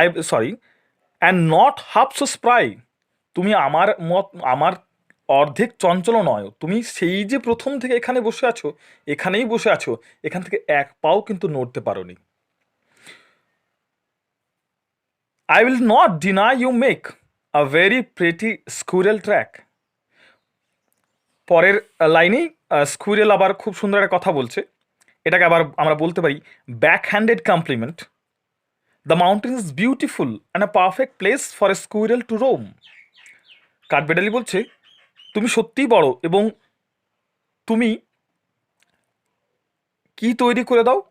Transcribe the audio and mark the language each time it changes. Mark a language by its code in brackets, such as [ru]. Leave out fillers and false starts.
[bn] Sorry, [en] and not half so spry, [bn] তুমি আমার অর্ধেক চঞ্চল নয়, তুমি সেই যে প্রথম থেকে এখানে বসে আছো, এখানেই বসে আছো, এখান থেকে এক পাও কিন্তু নড়তে পারোনি। [en] I will not deny you make a very pretty squirrel track. [bn] পরের লাইনেই স্কুইরেল আবার খুব সুন্দর একটা কথা বলছে। এটাকে আবার আমরা বলতে পারি [en] Back handed compliment. The mountain is beautiful and a perfect place for a squirrel to roam. [bn] কাঠবেড়ালি বলছে, তুমি সত্যিই বড় এবং তুমি কি তৈরি করে দাও।